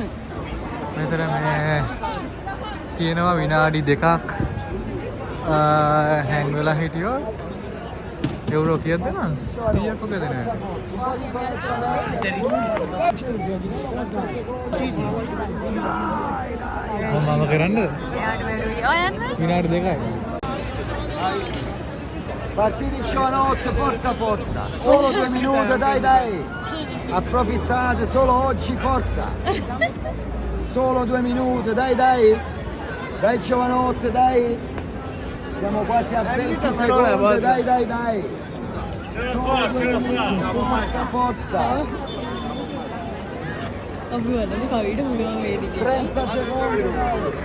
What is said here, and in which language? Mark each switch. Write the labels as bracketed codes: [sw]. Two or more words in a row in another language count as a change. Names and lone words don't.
[si] මෙතන මේ තියෙනවා විනාඩි 2ක් හැංග් වෙලා හිටියොත් යුරෝ කීයද දෙනවද 100ක් වගේ දෙනවා මම කරන්නද විනාඩි 2යි [it] Partiti giovanotti, forza forza, solo 2 minuti, dai dai, approfittate solo oggi, forza, solo 2 minuti, dai dai, dai giovanotti, dai, siamo quasi a 20 secondi, dai dai dai, solo 2 minuti, forza forza, 30 secondi, dai.